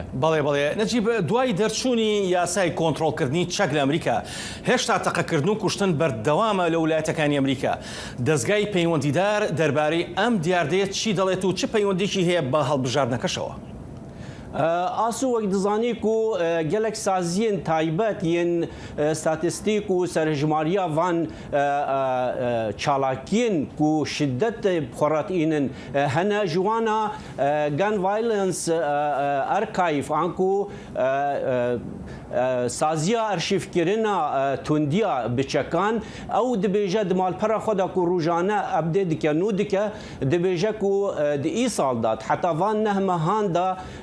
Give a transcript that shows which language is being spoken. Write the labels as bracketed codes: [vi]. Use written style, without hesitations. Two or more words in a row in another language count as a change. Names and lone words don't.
[ckb] بەڵێ بەڵێ نەجیب دوای دەرچوونی یاسای کۆنتڕۆڵکردنی چەک لە ئەمریکا هێشتا تەقەکردن و کوشتن بەردەوامە لە ویلایەتەکانی ئەمریکا دەستگای پەیوەندیدار دەربارەی ئەم دیاردەیە چی دەڵێت و چ پەیوەندێکی هەیە بە هەڵبژاردنەکەشەوە؟ [ku] ئاسو وەک دزانیک و gelek saziyên taybet yên statîstîk û serhejmariya van çalakiyên ku şiddet xweratînin hene ji wana Gun Violence Archive an ku saziya arşîvkirina tundiya biçekan ew dibêje di malpera xwe de ku rojane ebdê dike nû dike dibêje ku di îsal dat heta van neh mehan da